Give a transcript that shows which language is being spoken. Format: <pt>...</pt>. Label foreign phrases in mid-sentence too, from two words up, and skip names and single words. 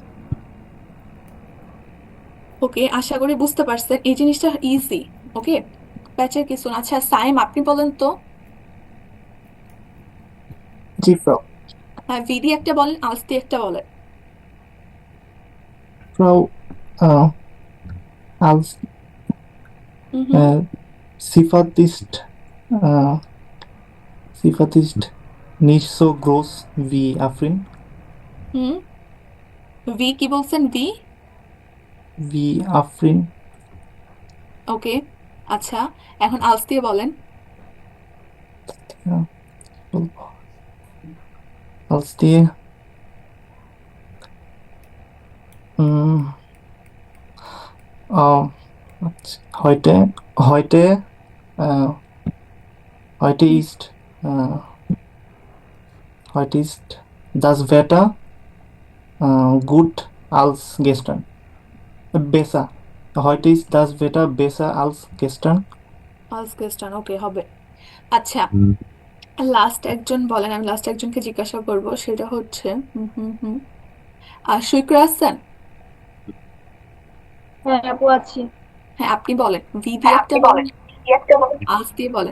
<bn>ওকে, আশা করি বুঝতে পারছেন, এই জিনিসটা ইজি। ওকে, প্যাচের কিছু না। আচ্ছা সাইম, আপনি বলেন তো। জি ফ্রাউ। হ্যাঁ, ভি দিয়ে একটা বলেন, আলস দিয়ে একটা বলেন। ফ্রাউ,</bn> <de>als হুম Sifat ist, äh, Sifat ist nicht so groß wie Afrin,</de> <bn>হুম। ভি কি বলছেন? ভি।</bn> <de>wie Afrin,</de> <bn>ওকে, আচ্ছা, এখন আলস দিয়ে বলেন।</bn> <de>ja, বলবো। als die, mh, äh, heute, äh, Heute ist, heute ist das Wetter gut als gestern. Besser. Heute ist das Wetter besser als gestern.</de> <bn>আজকেস্টান ওকে হবে। আচ্ছা, লাস্ট একজন বলেন, আমি লাস্ট একজনকে জিজ্ঞাসা করব, সেটা হচ্ছে আর সুইকরা আছেন? হ্যাঁ আপু আছি। হ্যাঁ, আপনি বলেন, ভি দিয়ে একটা বলেন, আজ দিয়ে বলেন।</bn>